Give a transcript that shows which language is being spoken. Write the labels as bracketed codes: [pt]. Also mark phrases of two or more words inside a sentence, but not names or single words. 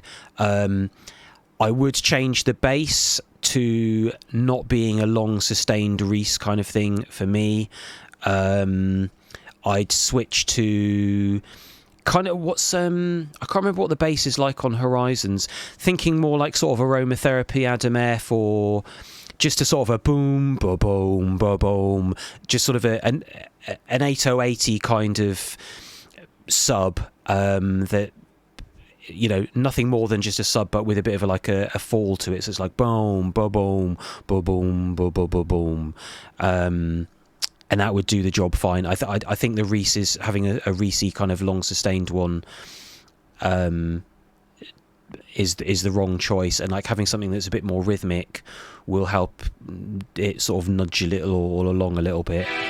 [en] I would change the bass to not being a long sustained Reese kind of thing for me. I'd switch to kind of what's I can't remember what the bass is like on Horizons. Thinking more sort of aromatherapy Adam F, or just a sort of a boom, ba boom, ba boom, just sort of an 8080 kind of sub that, nothing more than just a sub, but with a bit of a fall to it. So it's boom, ba boom, ba boom, ba ba ba boom, and that would do the job fine. I think the Reese is having a Reese kind of long sustained one. is the wrong choice, and like having something that's a bit more rhythmic will help it sort of nudge a little all along a little bit.